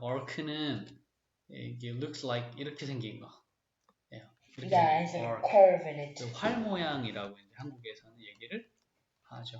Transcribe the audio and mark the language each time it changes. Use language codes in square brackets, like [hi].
[ko] arc는 이게 [en] looks like [ko] 이렇게 생긴 거. [en] Yeah, it's like a curve in it. [ko] 활 모양이라고 이제 한국에서는 얘기를 하죠.